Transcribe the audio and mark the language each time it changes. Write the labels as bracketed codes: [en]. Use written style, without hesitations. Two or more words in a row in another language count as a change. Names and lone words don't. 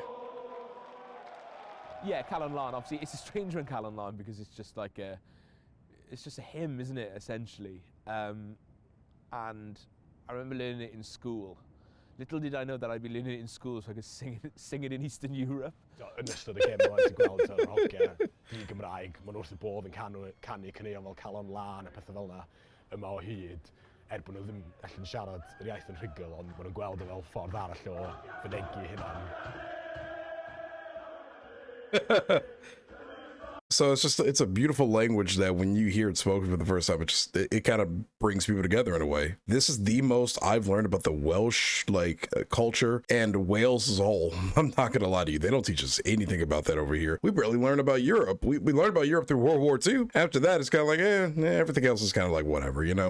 [en] Yeah, Calon Lan, obviously, it's a strange one, Calon Lan, because it's just like it's just a hymn, isn't it, essentially? And I remember learning it in school. Little did I know that I'd be learning it in school so I could sing it in Eastern Europe. [cy] Yn ystod y gem yma, ti'n gweld yr hogiau di-Gymraeg, maen wrth y bodd yn canu caneuon fel Calon Lan a pethau fel yna yma o hyd, bod nhw ddim allan siarad yr iaith yn rhugl, ond maen nhw'n gweld o fel ffordd arall o fynegu hynna'n. [en] So it's a beautiful language that when you hear it spoken for the first time, it kind of brings people together in a way. This is the most I've learned about the Welsh culture and Wales as a whole. I'm not gonna lie to you, they don't teach us anything about that over here. We barely learn about Europe. We learned about Europe through World War II. After that, it's kind of like everything else is kind of like whatever, you know.